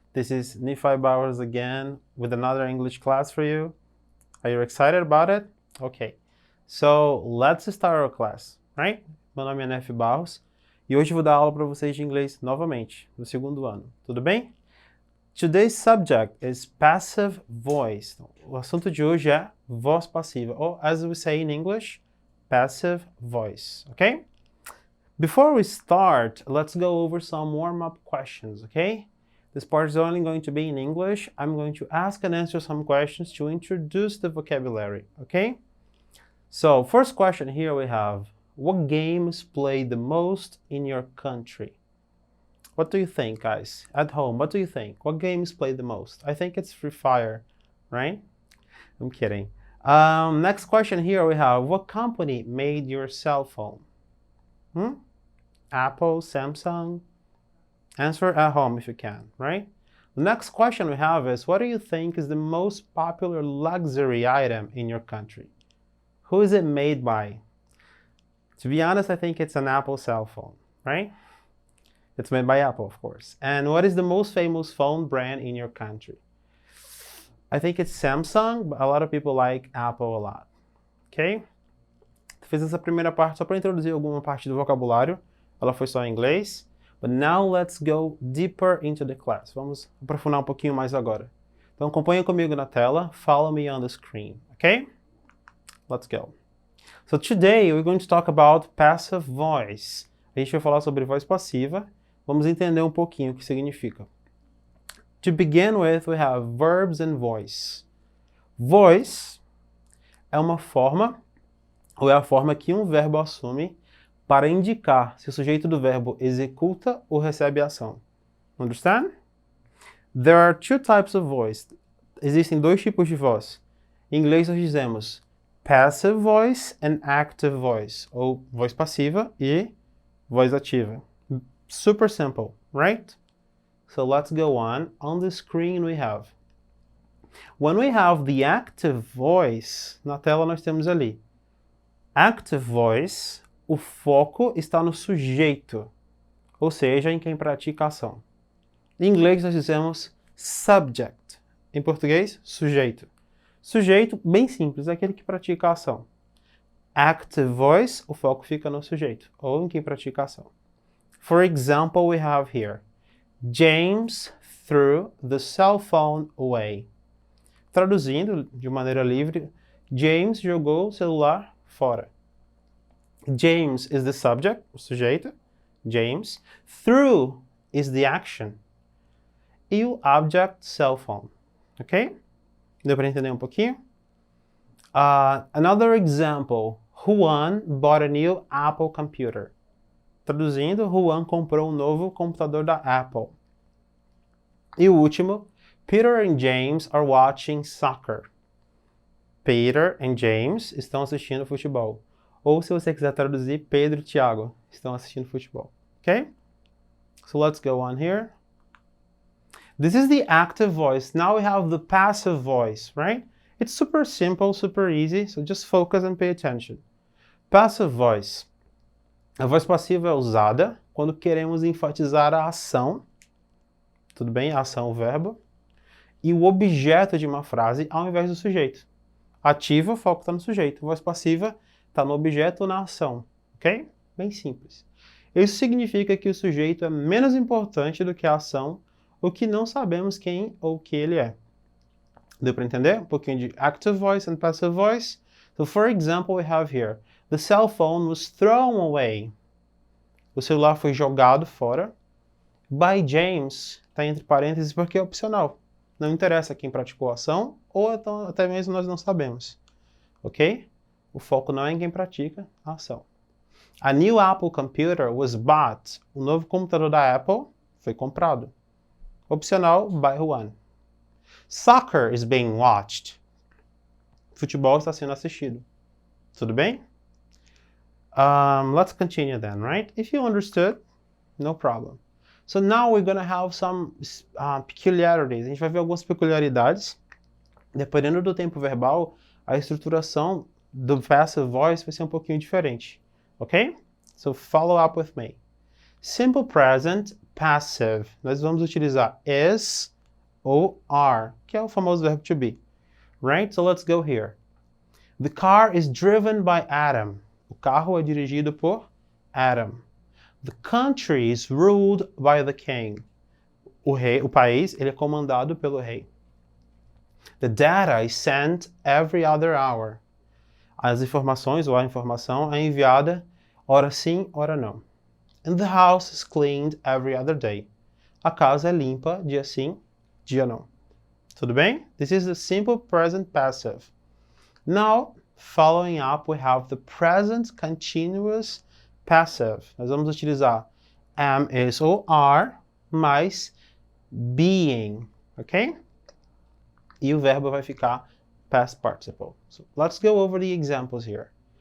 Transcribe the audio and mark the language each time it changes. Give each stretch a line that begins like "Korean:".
English: This is Nephi Bowers again with another English class for you. Are you excited about it? Okay, so let's start our class, right?
Portuguese: Meu nome é Nephi Barros e hoje eu vou dar aula para vocês de inglês novamente, no segundo ano, tudo bem?
English: Today's subject is passive voice.
Portuguese: Então, o assunto de hoje é voz passiva,
English: or as we say in English, passive voice, okay? Before we start, let's go over some warm-up questions, okay? This part is only going to be in English. I'm going to ask and answer some questions to introduce the vocabulary, okay? So, first question here we have, what games play the most in your country? What do you think, guys? At home, what do you think? What games play the most? I think it's Free Fire, right? I'm kidding. Next question here we have, what company made your cell phone? Apple, Samsung? Answer at home if you can, right? The next question we have is, what do you think is the most popular luxury item in your country? Who is it made by? To be honest, I think it's an Apple cell phone, right? It's made by Apple, of course. And what is the most famous phone brand in your country? I think it's Samsung, but a lot of people like Apple a lot, okay?
Portuguese: Fiz essa primeira parte só para introduzir alguma parte do vocabulário. Ela foi só em inglês.
English: But now let's go deeper into the class.
Portuguese: Vamos aprofundar um pouquinho mais agora. Então acompanha comigo na tela.
English: Follow me on the screen, okay? Let's go. So today we're going to talk about passive voice.
Portuguese: A gente vai falar sobre voz passiva. Vamos entender um pouquinho o que significa.
English: To begin with, we have verbs and voice.
Portuguese: Voice é uma forma, ou é a forma que um verbo assume para indicar se o sujeito do verbo executa ou recebe a ação.
English: Understand? There are two types of voice.
Portuguese: Existem dois tipos de voz. Em inglês nós dizemos
English: passive voice and active voice,
Portuguese: ou voz passiva e voz ativa.
English: Super simple, right? So let's go on. On the screen we have. When we have the active voice,
Portuguese: na tela nós temos ali. Active voice, o foco está no sujeito, ou seja, em quem pratica a ação. Em inglês nós dizemos subject. Em português, sujeito. Sujeito, bem simples, é aquele que pratica a ação. Active voice, o foco fica no sujeito, ou em quem pratica a ação.
English: For example, we have here, James threw the cell phone away.
Portuguese: Traduzindo de maneira livre, James jogou o celular fora.
English: James is the subject,
Portuguese: o sujeito,
English: James. Threw is the action.
Portuguese: E o object, cell phone. Ok? Deu para entender um pouquinho?
English: Another example, Juan bought a new Apple computer.
Portuguese: Traduzindo, Juan comprou um novo computador da Apple. E o último,
English: Peter and James are watching soccer.
Portuguese: Peter and James estão assistindo futebol. Ou se você quiser traduzir, Pedro e Tiago estão assistindo futebol.
English: Okay? So let's go on here. This is the active voice. Now we have the passive voice, right? It's super simple, super easy, so just focus and pay attention. Passive voice.
Portuguese: A voz passiva é usada quando queremos enfatizar a ação, tudo bem? A ação, o verbo, e o objeto de uma frase ao invés do sujeito. Ativa, o foco está no sujeito. Voz passiva está no objeto ou na ação, ok? Bem simples. Isso significa que o sujeito é menos importante do que a ação, ou que não sabemos quem ou o que ele é. Deu para entender? Um pouquinho de
English: active voice and passive voice. So, for example, we have here, the cell phone was thrown away.
Portuguese: O celular foi jogado fora.
English: By James,
Portuguese: está entre parênteses porque é opcional. Não interessa quem praticou a ação, ou então, até mesmo nós não sabemos. Ok? O foco não é em quem pratica a ação.
English: A new Apple computer was bought.
Portuguese: O novo computador da Apple foi comprado. Opcional,
English: by Juan. Soccer is being watched.
Portuguese: Futebol está sendo assistido. Tudo bem?
English: Let's continue then, right? If you understood, no problem. So now we're going to have some peculiarities.
Portuguese: A gente vai ver algumas peculiaridades. Dependendo do tempo verbal, a estruturação do passive voice vai ser um pouquinho diferente. Ok?
English: So follow up with me. Simple present, passive.
Portuguese: Nós vamos utilizar is ou are, que é o famoso verbo to be.
English: Right? So let's go here. The car is driven by Adam.
Portuguese: O carro é dirigido por Adam.
English: The country is ruled by the king.
Portuguese: O país, ele é comandado pelo rei.
English: The data is sent every other hour.
Portuguese: As informações ou a informação é enviada ora sim, ora não.
English: And the house is cleaned every other day.
Portuguese: A casa é limpa dia sim, dia não. Tudo bem?
English: This is the simple present passive. Now, following up, we have the present continuous passive.
Portuguese: Nós vamos utilizar am, is ou are mais being, ok? E o verbo vai ficar past participle.
English: So let's go over the examples here.